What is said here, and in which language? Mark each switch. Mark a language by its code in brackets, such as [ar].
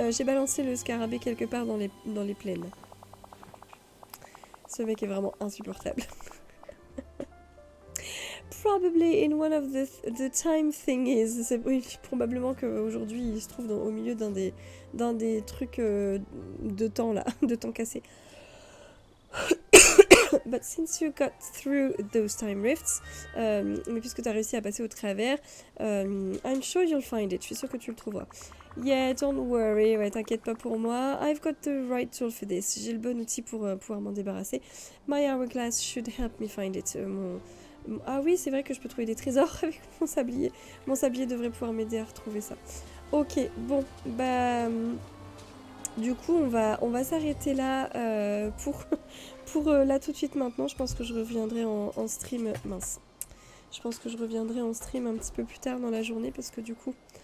[fr] J'ai balancé le scarabée quelque part dans les plaines. Ce mec est vraiment insupportable. [en] Probably in one of the time thingies. [fr] Oui, probablement qu'aujourd'hui il se trouve au milieu d'un des trucs de temps là, de temps cassé. [en] But since you got through those time rifts, [fr] mais puisque tu as réussi à passer au travers, [en] I'm sure you'll find it. [fr] Je suis sûre que tu le trouveras. [en] Yeah, don't worry, [fr] ouais, t'inquiète pas pour moi. [en] I've got the right tool for this. [fr] J'ai le bon outil pour pouvoir m'en débarrasser. [en] My hourglass should help me find it. [fr] Ah oui, c'est vrai que je peux trouver des trésors avec mon sablier. Mon sablier devrait pouvoir m'aider à retrouver ça. Ok, bon, bah... Du coup, on va s'arrêter là pour là tout de suite maintenant. Je pense que je reviendrai en stream... Mince. Je pense que je reviendrai en stream un petit peu plus tard dans la journée parce que du coup...